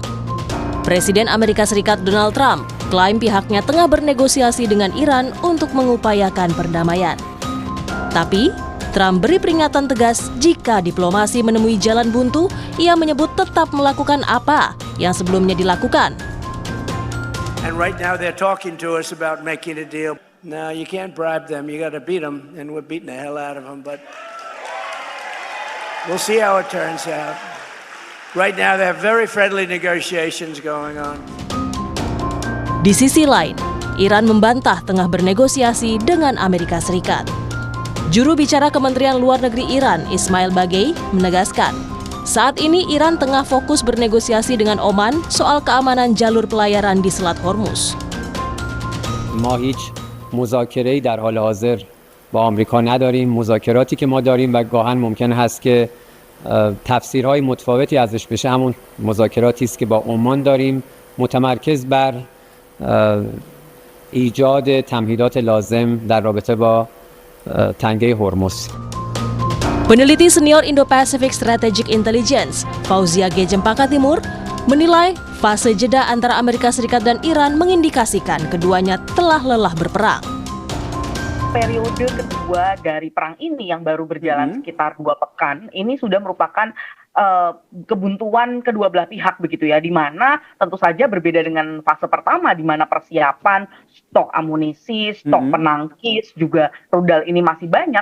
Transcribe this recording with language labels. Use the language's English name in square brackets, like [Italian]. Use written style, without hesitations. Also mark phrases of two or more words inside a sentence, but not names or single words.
[Indonesian] Presiden Amerika Serikat Donald Trump klaim pihaknya tengah bernegosiasi dengan Iran untuk mengupayakan perdamaian. Tapi, Trump beri peringatan tegas jika diplomasi menemui jalan buntu, ia menyebut tetap melakukan apa yang sebelumnya dilakukan. [English] And right now they're talking to us about making a deal. No, you can't bribe them. You got to beat them, and we're beating the hell out of them. But we'll see how it turns out. Right now, there are very friendly negotiations going on. [Indonesian] Di sisi lain, Iran membantah tengah bernegosiasi dengan Amerika Serikat. Juru bicara Kementerian Luar Negeri Iran, Ismail Bagei, menegaskan, saat ini Iran tengah fokus bernegosiasi dengan Oman soal keamanan jalur pelayaran di Selat Hormuz. [Persian] ما هیچ مذاکره‌ای در حال حاضر با آمریکا نداریم. مذاکراتی که ما داریم و گاهن ممکن هست که تفسیرهای متفاوتی ازش بشه همون مذاکراتی است که با عمان داریم، متمرکز بر ایجاد تمهیدات لازم در رابطه با تنگه هرمز. [Indonesian] Peneliti senior Indo-Pacific Strategic Intelligence, Fauzia G. Cempaka Timur, menilai fase jeda antara Amerika Serikat dan Iran mengindikasikan keduanya telah lelah berperang. Periode kedua dari perang ini yang baru berjalan sekitar 2 pekan, ini sudah merupakan kebuntuan kedua belah pihak begitu ya, di mana tentu saja berbeda dengan fase pertama di mana persiapan stok amunisi, stok penangkis juga rudal ini masih banyak.